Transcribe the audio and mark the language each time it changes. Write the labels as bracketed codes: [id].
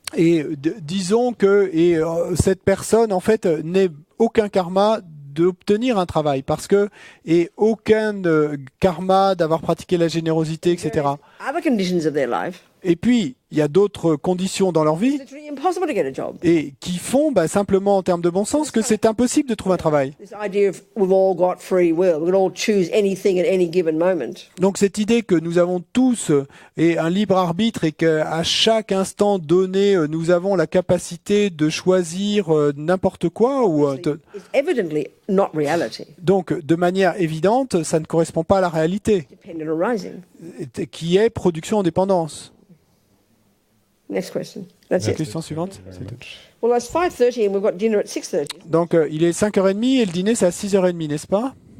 [fr] et disons que cette personne en fait n'ait aucun karma d'obtenir un travail parce que et aucun karma d'avoir pratiqué la générosité, etc. [en] other conditions of their life, [fr] Et puis, il y a d'autres conditions dans leur vie [en] it's really impossible to get a job. [fr] et qui font simplement en termes de bon sens que c'est impossible de trouver un travail. [en] This idea of we've all got free will, we can all choose anything at any given moment. [fr] Donc cette idée que nous avons tous un libre arbitre et qu'à chaque instant donné, nous avons la capacité de choisir n'importe quoi, [en] It's evidently not reality, [fr] donc de manière évidente, ça ne correspond pas à la réalité, [en] dependent on rising. [fr] qui est production en dépendance. [en] Next question. That's [fr] La [en] it. [fr] question suivante. [en] Well, it's 5:30 and we've got dinner at 6:30. [fr] Donc il est 5h30 et le dîner c'est à 6h30, n'est-ce pas?